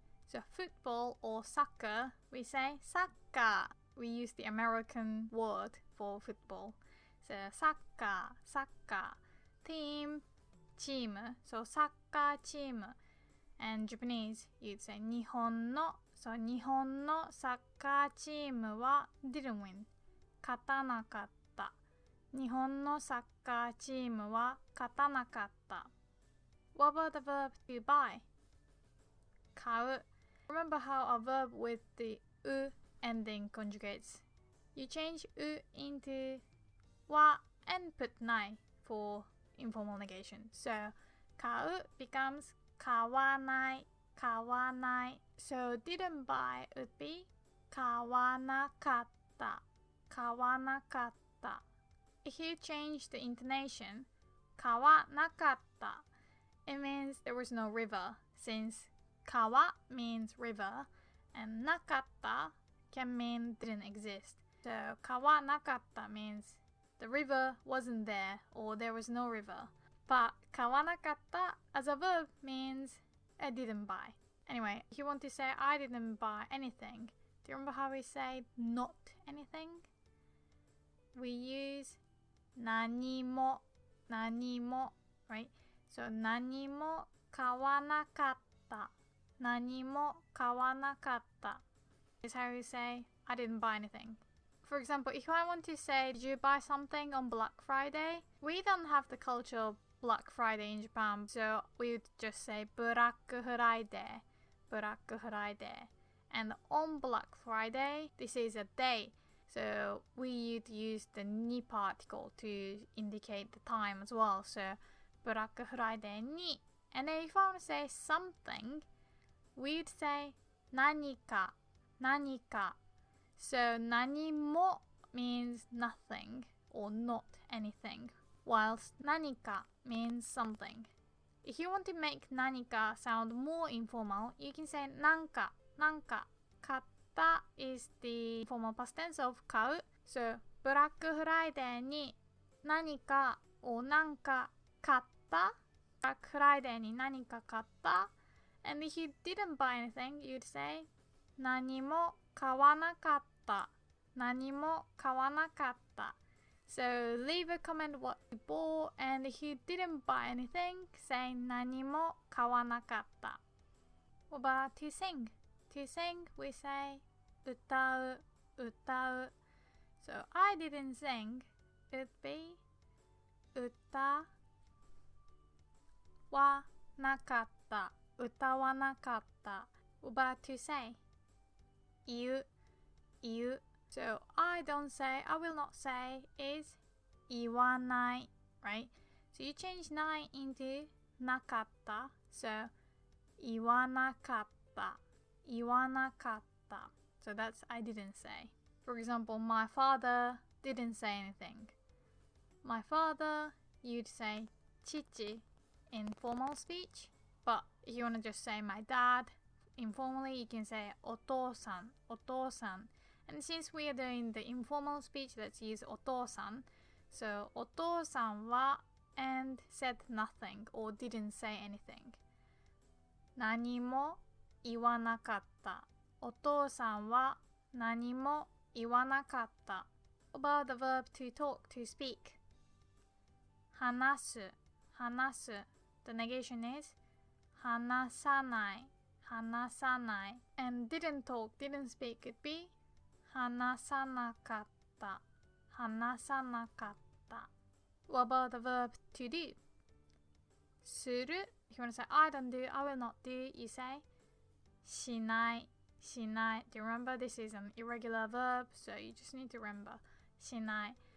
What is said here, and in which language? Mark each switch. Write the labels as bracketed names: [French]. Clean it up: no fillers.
[English] So football or soccer, we say soccer. We use the American word for football. So soccer, soccer. Team, チーム. [Japanese] So サッカーチーム. [English] And Japanese, you'd say 日本の. So [Japanese] 日本のサッカーチームは [English] didn't win. [Japanese] 勝たなかった。日本のサッカーチームは勝たなかった。 [English] What about the verb to buy? [Japanese] 買う. [English] Remember how a verb with the u ending conjugates? You change u into wa and put nai for informal negation. So 買う becomes [Japanese] 買わない、買わない. [English] So didn't buy would be [Japanese] 買わなかった、買わなかった. [English] If you change the intonation 買わなかった, it means there was no river, since 川 means river and なかった can mean didn't exist. So 川なかった means the river wasn't there or there was no river. But 買わなかった as a verb means I didn't buy. Anyway, if you want to say I didn't buy anything, do you remember how we say not anything? We use [Japanese] 何も、何も, [English] right? [Japanese] So 何も買わなかった。何も買わなかった [English] is how you say I didn't buy anything. For example, if I want to say did you buy something on Black Friday? We don't have the culture of Black Friday in Japan, so we would just say Black Friday, Black Friday. And on Black Friday, this is a day, so we would use the ni particle to indicate the time as well. So Black Friday ni. And then if I want to say something, we'd say [Japanese] 何か、何か. [English] So 何も means nothing or not anything, whilst 何か means something. If you want to make 何か sound more informal, you can say [Japanese] なんか、なんか. [English] 買った is the formal past tense of 買う. [Japanese] So ブラックフライデーに何か or なんか買った. Black Friday に何か買った. [English] And if you didn't buy anything, you'd say [Japanese] 何も買わなかった。何も買わなかった. [English] So leave a comment what you bought, and if you didn't buy anything, say [Japanese] 何も買わなかった. [English] What about to sing? To sing, we say [Japanese] 歌う、歌う. [English] So I didn't sing, it'd be [Japanese] 歌はなかった。歌わなかった. [English] But to say [Japanese] 言う、言う. [English] So I don't say, I will not say is 言わない, right? So you change ない into なかった. [Japanese] So 言わなかった、言わなかった. [English] So that's I didn't say. For example, my father didn't say anything. My father, you'd say 父 in formal speech. But if you want to just say my dad, informally you can say [Japanese] お父さん, お父さん. [English] And since we are doing the informal speech, let's use お父さん. So [Japanese] お父さんは [English] and said nothing or didn't say anything. [Japanese] 何も言わなかった. お父さんは何も言わなかった. [English] About the verb to talk, to speak. [Japanese] 話す, 話す. [English] The negation is [Japanese] 話さない, 話さない. [English] And didn't talk, didn't speak could be [Japanese] 話さなかった, 話さなかった. [English] What about the verb to do? [Japanese] する. [English] If you want to say I don't do, I will not do, you say [Japanese] しない, しない. [English] Do you remember this is an irregular verb, so you just need to remember しない.